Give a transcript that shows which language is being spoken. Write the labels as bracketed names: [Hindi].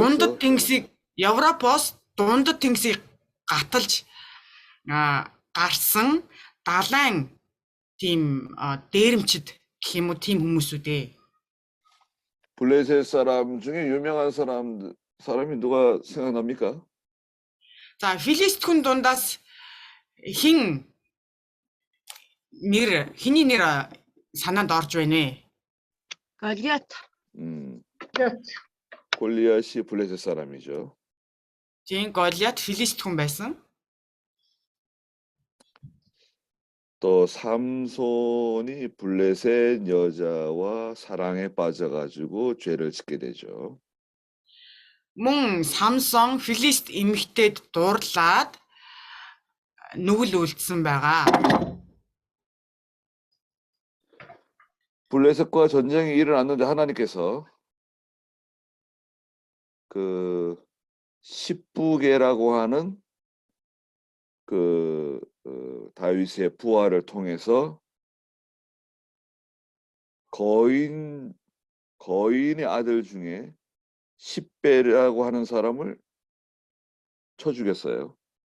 [Mongolian] дундад тэнгисийг Европоос дундад тэнгисийг гаталж гарсан далайн тийм дээрэмчид гэх юм уу тийм хүмүүсүүд ээ. [Korean] 블레셋 사람 중에 유명한 사람이 누가 생각납니까? [Mongolian] За, Филистхэн дундаас хэний нэр санаанд орж байна вэ? Голиат. [Korean] 골리앗이 블레셋 사람이죠. [Mongolian] Тийм Голиат Филистхэн байсан. [Korean] 또 삼손이 블레셋 여자와 사랑에 빠져가지고 죄를 짓게 되죠. [Mongolian] Мөн Самсон Филист эмэгтэйд дуурлаад нүгэл үлдсэн байгаа. [Korean] 블레셋과 전쟁이 일어났는데 하나님께서 그 십부개라고 하는 그 다윗의 부하를 통해서 거인의 아들 중에 십배라고 하는 사람을 쳐 죽였어요.